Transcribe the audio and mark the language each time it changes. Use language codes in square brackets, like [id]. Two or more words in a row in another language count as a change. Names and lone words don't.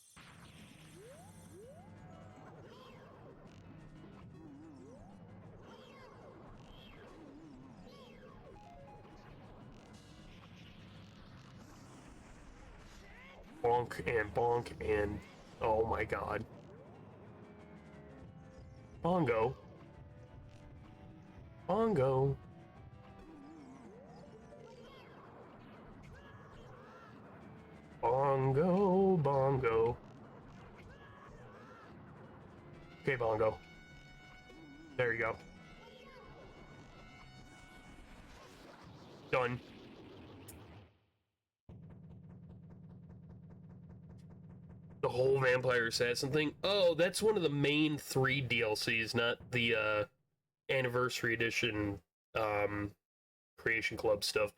[en] Bonk and oh my god. Bongo. Bongo. Bongo, bongo. Okay, bongo. There you go. Done. The whole Vampire Assassin thing? Oh, that's one of the main 3 DLCs, not the Anniversary Edition Creation Club stuff.